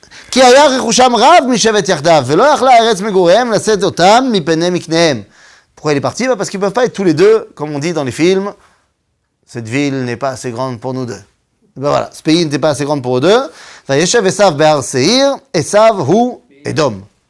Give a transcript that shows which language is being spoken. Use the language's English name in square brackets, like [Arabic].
[Hebrew] כי היה רכושם רב משבט יחדיו, ולא יכלה ארץ מגוריהם לשאת אותם מפני מקניהם. [French] Pourquoi il est parti? Parce qu'ils ne peuvent pas être tous les deux, comme on dit dans les films, cette ville n'est pas assez grande pour nous deux. Et ben voilà, ce pays n'était pas assez grand pour eux deux. [Hebrew] וישב עשיו בהר שעיר, עשיו הוא אדום.